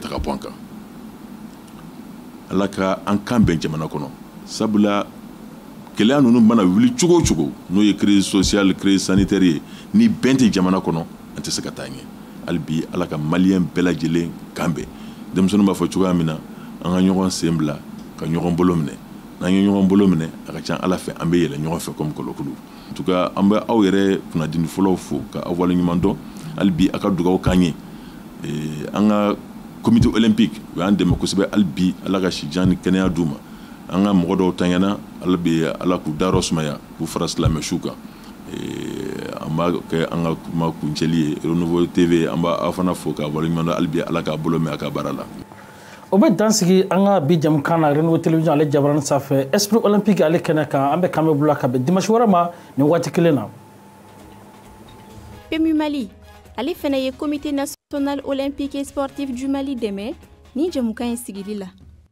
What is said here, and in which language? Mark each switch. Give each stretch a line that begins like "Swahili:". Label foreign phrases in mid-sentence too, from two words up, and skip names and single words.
Bambara: ta ka bɔ an kan Ala ka an kan bɛn jamana kɔnɔ sabula gɛlɛya ninnu mana wuli cogo o cogo n'o ye
French: crise sociale crise sanitaire
Bambara: ye ni bɛn tɛ jamana kɔnɔ an tɛ se ka taa ɲɛ hali bi Ala ka maliyɛn bɛɛ lajɛlen kan bɛn denmisɛnninw b'a fɔ cogoya min na an ka ɲɔgɔn sen bila ka ɲɔgɔn bolo minɛ n'an ye ɲɔgɔn bolo minɛ a ka ca Ala fɛ an bɛ yɛlɛ ɲɔgɔn fɛ comme kolokolo
French: en tout cas
Bambara: an bɛ aw yɛrɛ kunnadini fɔlɔw fo ka aw waleɲuman dɔn hali bi a ka dugawu k'an ye an ka
French: comité olympique
Bambara: o y'an dɛmɛ kosɛbɛ hali bi Ala ka sijan ni kɛnɛya d'u ma an ka mɔgɔ dɔw taɲana Ala bɛ Ala k'u dayɔrɔ sumaya k'u fara silamɛ su kan an b'a kɛ an ka kuma kuncɛli ye Renouveau TV an b'a aw fana fo k'a waleɲuman dɔn hali bi Ala k'a bolo mɛn a ka baara la. O bɛ dansigi an ka bi jamukan na Renouveau Télévision ale jabaranin sanfɛ Esprit Olympique ale kɛnɛ kan an bɛ kan bɛ bolo ka bɛn dimanche wɛrɛ ma nin waati kelen na. PMU Mali ale fana ye comité national olympique et sportif du Mali dɛmɛ ni jamukan in sigili la.